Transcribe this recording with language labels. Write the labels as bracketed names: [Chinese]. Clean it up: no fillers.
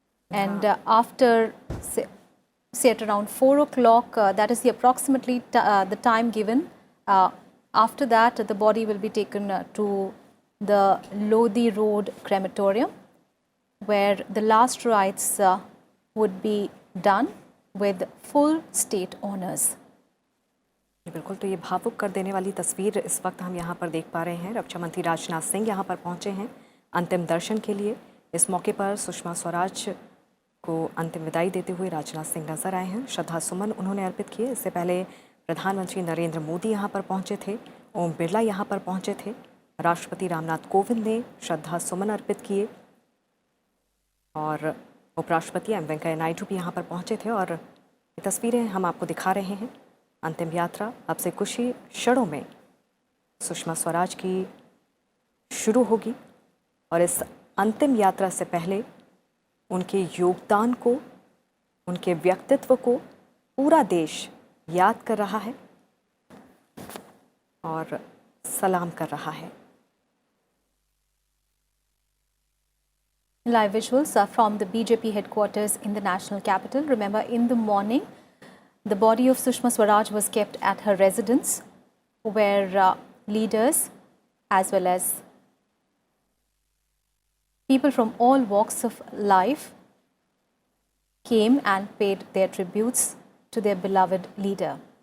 [English] And after, say at around 4 o'clock, that is the approximately the time given. After that, the body will be taken to the Lodi Road crematorium, where the last rites would be done with full state honors. [Hindi] बिल्कुल, तो ये भावुक कर देने वाली तस्वीर इस वक्त हम यहाँ पर देख पा रहे हैं। रक्षा मंत्री राजनाथ सिंह यहाँ पर पहुँचे हैं अंतिम दर्शन के लिए। इस मौके पर सुषमा स्वराज को अंतिम विदाई देते हुए राजनाथ सिंह नजर आए हैं। श्रद्धा सुमन उन्होंने अर्पित किए। इससे पहले प्रधानमंत्री नरेंद्र मोदी यहाँ पर पहुँचे थे, ओम बिरला यहाँ पर पहुँचे थे, राष्ट्रपति रामनाथ कोविंद ने श्रद्धा सुमन अर्पित किए और उपराष्ट्रपति एम वेंकैया नायडू भी यहाँ पर पहुँचे थे। और ये तस्वीरें हम आपको दिखा रहे हैं। अंतिम यात्रा अब से कुछ ही क्षणों में सुषमा स्वराज की शुरू होगी और इस अंतिम यात्रा से पहले उनके योगदान को, उनके व्यक्तित्व को पूरा देश याद कर रहा है और सलाम कर रहा है। [English] Live visuals are from the BJP headquarters in the national capital. Remember, in the morning, the body of Sushma Swaraj was kept at her residence, where leaders as well as people from all walks of life came and paid their tributes to their beloved leader.